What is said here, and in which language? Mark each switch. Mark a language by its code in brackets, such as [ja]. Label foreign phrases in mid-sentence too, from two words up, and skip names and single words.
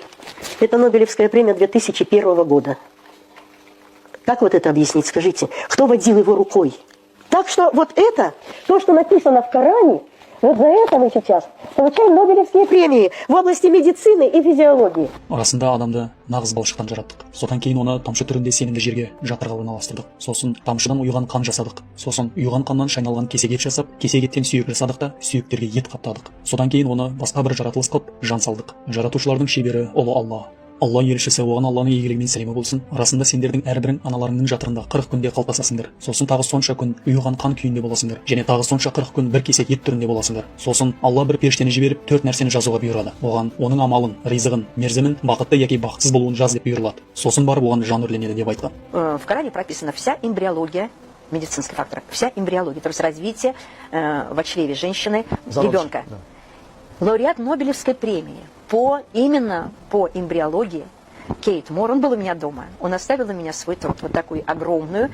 [ru] Это Нобелевская премия 2001 года. Как вот это объяснить, скажите? Кто водил его рукой? Так что вот это, то, что написано в Коране, вот за это мы сейчас получаем Нобелевские премии в области медицины и физиологии. [kk] Расында адамды нағыз балшықтан жараттық. Содан кейін оны тамшы түрінде сенімді жерге жатырға орналастырдық. Сосын тамшыдан ұйыған қан жасадық. Сосын ұйыған қаннан шайналған кесек ет жасап, кесек еттен сүйек жасадық та, сүйектерге ет қаптадық. Содан кейін оны басқа бір жаратылыс қылып жан салдық. Жаратушылардың шебері ұлы Алла. Алла елшісі, оған Алланың игілігімен сәлемі болсын. Расында сендердің әрбірің аналарыңның жатырында 40 күнде қалыптасасыңдар. Сосын тағы сонша күн ұйыған қан күйінде боласыңдар. Және тағы сонша 40 күн бір кесек ет түрінде боласыңдар. Сосын Алла бір періштені жіберіп 4 нәрсені жазуға бұйырады. Оған оның амалын, ризығын, мерзімін, бақытты яки бақытсыз болуын жаз деп бұйырылады. Сосын барып оған жан үрленеді деп айтқан. [ru] В Коране прописана вся эмбриология, медицинский фактор, вся эмбриология, то есть развитие в чреве женщины, ребенка. Да. Лауреат Нобелевской премии именно по эмбриологии Кейт Мор, он был у меня дома, он оставил у меня свой труд, вот такую огромную.